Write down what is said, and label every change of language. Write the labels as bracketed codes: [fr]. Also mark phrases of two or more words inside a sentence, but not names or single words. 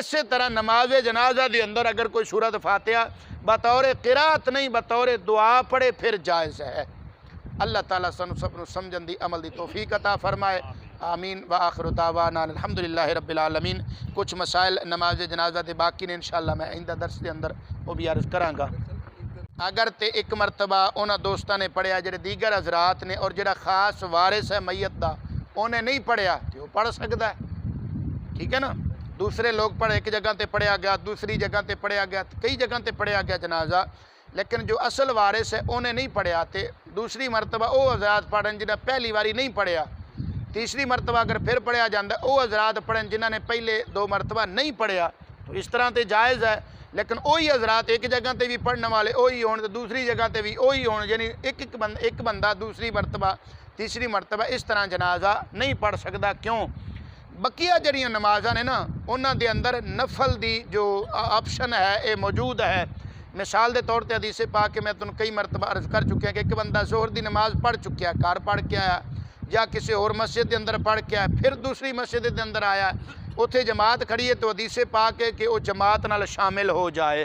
[pa] اسی طرح نماز جنازہ دے اندر اگر کوئی سورۃ فاتحہ بطور قرات نہیں بطور دعا پڑھے پھر جائز ہے. اللہ تعالیٰ سن سب نو سمجھن دی عمل دی توفیق عطا فرمائے. آمین. [ar] وآخر دعوانا الحمدللہ رب العالمین. [pa] کچھ مسائل نماز جنازہ دے باقی نے انشاءاللہ میں آئندہ درس دے اندر وہ بھی عرض کراں گا. اگر تے ایک مرتبہ انہاں دوستاں نے پڑھیا جڑے دیگر حضرات نے، اور جڑا خاص وارث ہے میت دا انہیں نہیں پڑھیا تو وہ پڑھ سکتا ہے، ٹھیک ہے نا. دوسرے لوگ پڑھے، ایک جگہ تے پڑھیا گیا، دوسری جگہ تے پڑھیا گیا، کئی جگہ تے پڑھیا گیا جنازہ، لیکن جو اصل وارث ہے انہیں نہیں پڑھیا. تے دوسری مرتبہ وہ حضرات پڑھن جنہیں پہلی واری نہیں پڑھیا، تیسری مرتبہ اگر پھر پڑھیا جاندہ وہ حضرات پڑھن جنہوں نے پہلے 2 مرتبہ نہیں پڑھیا. تو اس طرح تے جائز ہے. لیکن وہی حضرات ایک جگہ تے بھی پڑھنے والے وہی ہون، دوسری جگہ تے بھی وہی ہون، یعنی ایک بندہ دوسری مرتبہ تیسری مرتبہ اس طرح جنازہ نہیں پڑھ سکتا. کیوں؟ بقیہ جڑیاں نمازاں نے نا انہاں دے اندر نفل دی جو آپشن ہے یہ موجود ہے. مثال دے طور تے حدیث پاک کہ میں تن کئی مرتبہ عرض کر چکیا کہ ایک بندہ ظہر دی نماز پڑھ چکیا، گھر پڑھ کے آیا یا کسی اور مسجد دے اندر پڑھ کے آیا، پھر دوسری مسجد دے اندر آیا، اتھے جماعت کھڑی ہے تو حدیث پاک ہے کہ وہ جماعت نال شامل ہو جائے.